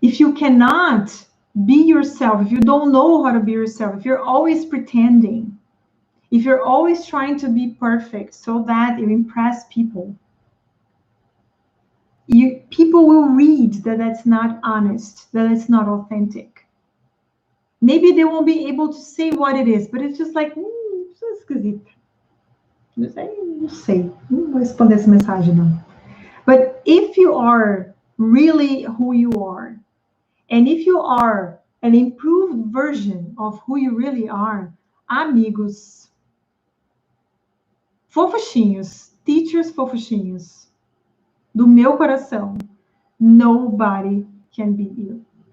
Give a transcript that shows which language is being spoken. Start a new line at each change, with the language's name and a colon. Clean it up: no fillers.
English: If you cannot be yourself, if you don't know how to be yourself, if you're always pretending, if you're always trying to be perfect so that you impress people, people will read that that's not honest, that it's not authentic. Maybe they won't be able to say what it is, but it's just like,
Portuguese: isso é esquisito. Não sei, não vou responder essa mensagem, não.
English: But if you are really who you are, and if you are an improved version of who you really are,
Portuguese: amigos, fofuchinhos, teachers fofuchinhos, do meu coração,
English: nobody can beat you.